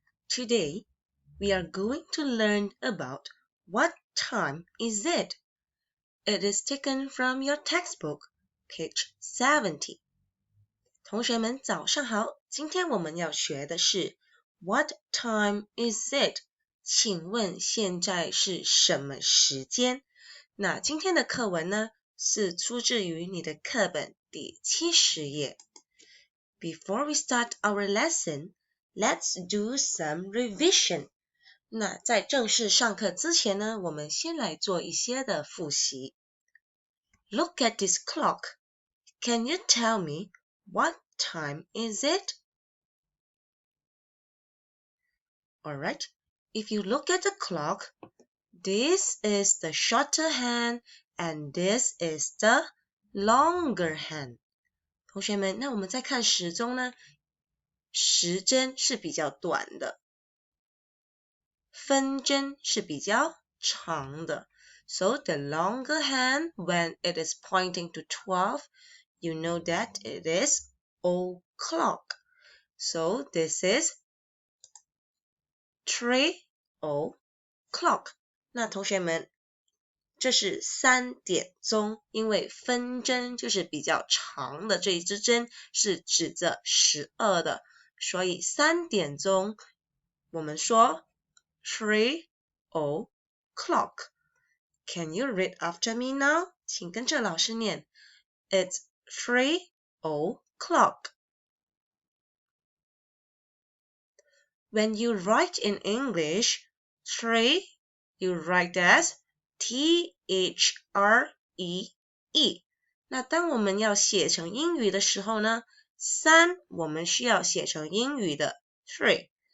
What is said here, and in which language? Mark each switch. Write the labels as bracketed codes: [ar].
[en] Today, we are going to learn about what time is it. It is taken from your textbook, page 70. [zh] 同学们早上好，今天我们要学的是 [en] What time is it? [zh] 请问现在是什么时间？那今天的课文呢，是出自于你的课本第70页。 [en] Before we start our lesson, let's do some revision. [zh] 那在正式上课之前呢，我们先来做一些的复习。 [en] Look at this clock. Can you tell me what time is it? Alright, if you look at the clock, this is the shorter hand and this is the longer hand. [zh] 同学们，那我们再看时钟呢，时针是比较短的，分针是比较长的。 [en] So the longer hand, when it is pointing to 12, you know that it is o'clock. So this is 3 o'clock. [zh] 那同学们，这是3点钟，因为分针就是比较长的这一支针是指着12的，所以3点钟我们说 [en] 3 o'clock. Can you read after me now? [zh] 请跟着老师念 [en] It's 3 o'clock. When you write in English, 3 you write as T-H-R-E-E. [zh] 那当我们要写成英语的时候呢，3我们需要写成英语的 3.